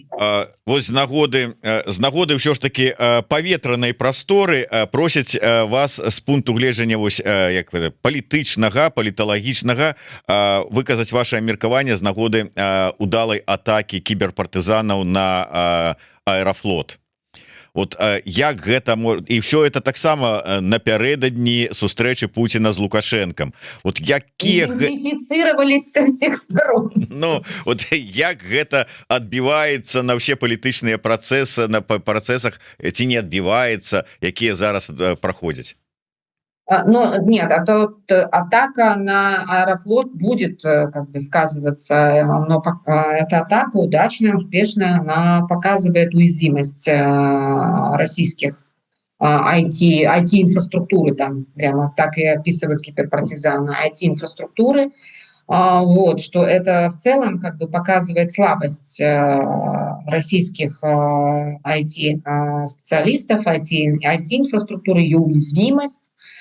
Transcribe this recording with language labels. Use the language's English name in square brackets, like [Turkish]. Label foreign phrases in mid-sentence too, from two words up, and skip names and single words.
[Belarusian] Вось з нагоды ўсё ж таки паветранай прасторы просяць вас з пункту гледжання вось як палітычнага, паліталагічнага выказаць ваше меркаванне з нагоды удалай атакі кіберпартызанаў на Аэрофлот. Вот як гэта і [Russian] все это [Belarusian] таксама напярэдадні сустрэчы Путина з Лукашенком. Вот якія [Russian] идентифицировались со всех сторон. [Belarusian] Ну вот як гэта адбіваецца на все палітычныя працэсы, на працэсах ці не адбіваецца, якія зараз праходзяць? [Russian] Ну, нет, атака на Аэрофлот будет как бы сказываться, но эта атака удачная, успешная, она показывает уязвимость российских IT-инфраструктуры, там прямо так и описывают киберпартизаны, IT-инфраструктуры, вот, что это в целом как бы показывает слабость российских IT-специалистов, IT-инфраструктуры, ее уязвимость.